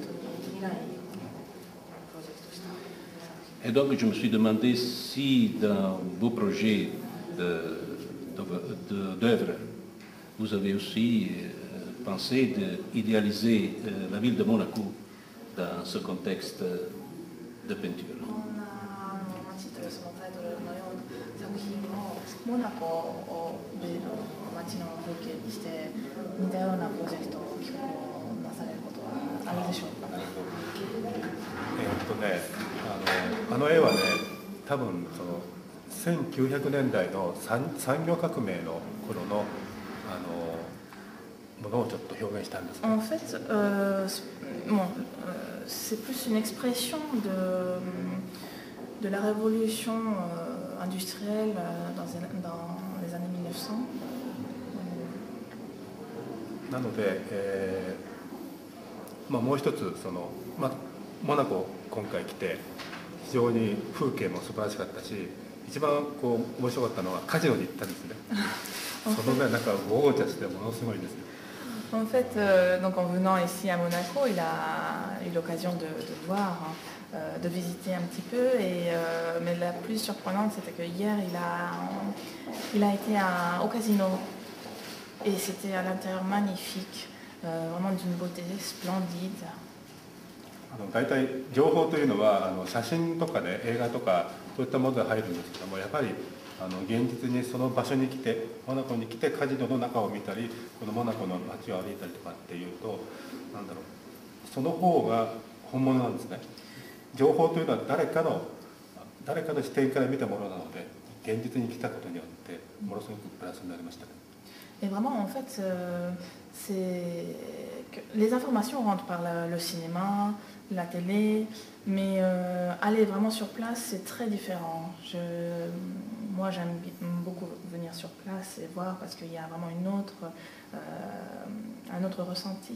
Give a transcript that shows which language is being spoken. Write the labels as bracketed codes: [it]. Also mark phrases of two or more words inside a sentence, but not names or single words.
[fr] Et donc je me suis demandé si dans vos projets d'œuvre, vous avez aussi pensé d'idéaliser la ville de Monaco dans ce contexte de peinture. [ja] モナコを街の風景にして似たようなプロジェクトをなされることはあるでしょうか。あの絵はね、多分その1900年代の産業革命の頃のものをちょっと表現したんですね。 [fr] En fait, c'est plus une expression de la révolution industrielle dans les années 1900. [ja] なので、もう一つモナコ今回来て非常に風景も素晴らしかったし、一番面白かったのはカジノに行ったんですね。そのね、なんかゴージャスでものすごいんですよ。 [fr] En fait, donc en venant ici à Monaco, il a eu l'occasion de voir, de visiter un petit peu. Mais la plus surprenante, c'était que hier, il a été au casino. Et c'était à l'intérieur magnifique, vraiment d'une beauté splendide. [ja] 大体情報というのは写真とかで映画とかそういったものが入るんですけども、やっぱり現実にその場所に来てモナコに来てカジノの中を見たりこのモナコの街を歩いたりとかっていうと、なんだろう、その方が本物なんですね。情報というのは誰かの視点から見たものなので、現実に来たことによってものすごくプラスになりましたね。 [fr] Et vraiment, en fait, c'est que les informations rentrent par le cinéma, la télé, mais aller vraiment sur place, c'est très différent. Moi, j'aime beaucoup venir sur place et voir parce qu'il y a vraiment un autre ressenti.